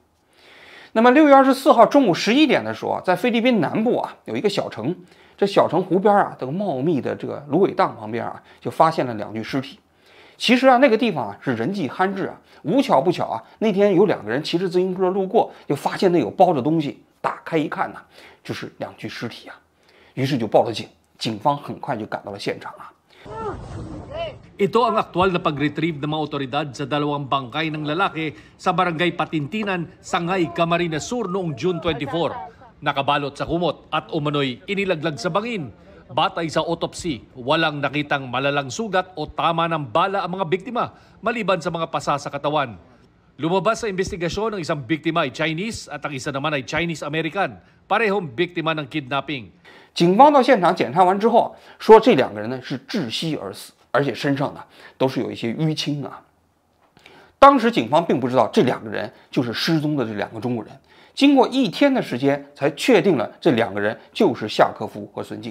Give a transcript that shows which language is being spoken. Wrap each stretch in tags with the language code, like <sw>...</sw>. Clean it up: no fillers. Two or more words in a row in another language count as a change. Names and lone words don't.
<zh>那么6月24号中午11点的时候啊，在菲律宾南部啊有一个小城，这小城湖边啊，这个茂密的这个芦苇荡旁边啊，就发现了2具尸体。其实啊，那个地方啊是人迹罕至啊，无巧不巧啊，那天有2个人骑着自行车路过，就发现那有包着东西，打开一看呢，就是2具尸体啊，于是就报了警，警方很快就赶到了现场啊。</zh> <tl>Ito ang aktual na pag-retrieve ng mga otoridad sa 2 bangkay ng lalaki sa barangay Patintinan, Sangay, Camarines Sur noong June 24. Nakabalot sa kumot at umano'y inilaglag sa bangin. Batay sa autopsy, walang nakitang malalang sugat o tama ng bala ang mga biktima maliban sa mga pasa sa katawan. Lumabas sa investigasyon ng isang biktima ay Chinese at ang isa naman ay Chinese-American, parehong biktima ng kidnapping.</tl> <zh>警方到现场检查完之后，说这2个人呢是窒息而死，而且身上呢都是有一些淤青啊。当时警方并不知道这2个人就是失踪的这2个中国人，经过1天的时间才确定了这2个人就是夏科夫和孙静。</zh>